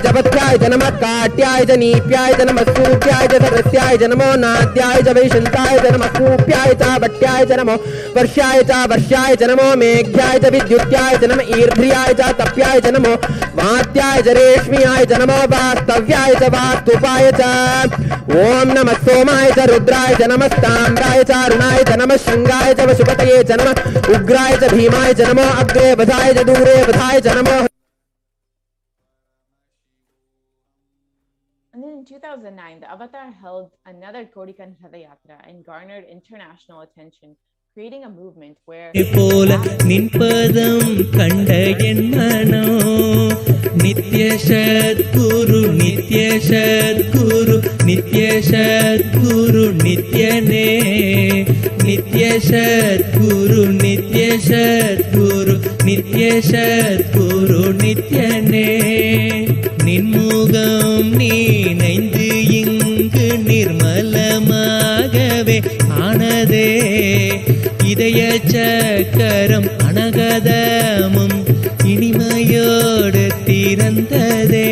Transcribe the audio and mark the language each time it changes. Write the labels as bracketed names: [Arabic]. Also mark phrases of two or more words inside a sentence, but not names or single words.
[Sanskrit] च पथ्याय च नमः काट्याय च नीप्याय च नमः सूप्याय च सरस्याय च नमो नाद्याय च वैशन्ताय च नमः कूप्याय च वट्याय च नमो वर्ष्याय च नमो मेघ्याय च विद्युत्याय च नम ईर्ध्याय च तप्याय च नमो वात्याय च रेश्म्याय च नमो वास्तव्याय च वास्तुपाय च ओम नमः सोमाय च रुद्राय च नमस्ताम्राय च अरुणाय च नमः शंगाय च वशुपतये च नमः उग्राय च भीमाय च नमो अग्रे वधाय च दूरे वधाय च नमो. [English] And then in 2009, the Avatar held another Kodikan Ratha Yatra and garnered international attention, creating a movement where [Sanskrit] नित्य सद्गुरु नित्य सद्गुरु नित्य सद्गुरु नित्यने नित्य सद्गुरु नित्य सद्गुरु नित्य सद्गुरु नित्यने [Tamil] நின்முகம் நீனைந்து இங்கு நிர்மலமாகவே ஆனதே இதய சக்கரம் அனகதமும் இனிமையோடு திறந்ததே.